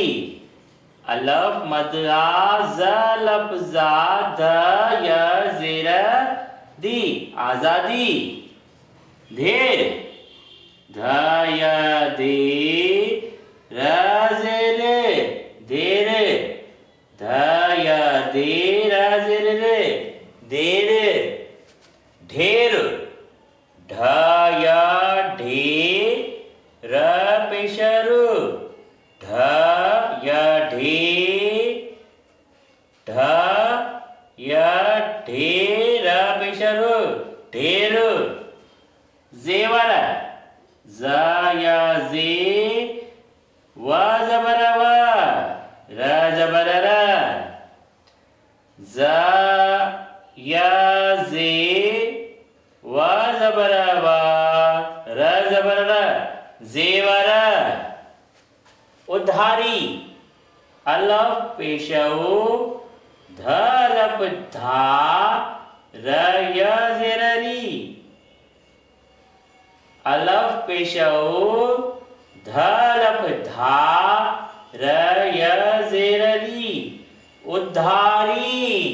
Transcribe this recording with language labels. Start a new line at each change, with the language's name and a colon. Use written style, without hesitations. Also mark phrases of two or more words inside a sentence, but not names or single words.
Urdu: الف مد آ، ز الف زا، د ی زیر دی، آزادی. دیر، د ی دے، ر زیر دیر, د ی دے، ر زیر دیر، ڈھیر، ڈھ ی ڈھے، ر پیش ر، ڈھ ی ڈھے، ڈھ ی ڈھے، ر پیش ر، ڈھیر. زیور، ز ی زے، و زبر و، ر زبر ر، ز ی زے، و زبر و, ر زبر ر، زیور. ادھاری، الف پیش او، دھ الف دھا, ر ی زیر ری، الف پیش او، دھ الف دھا، ر ی زیر ری، ادھاری.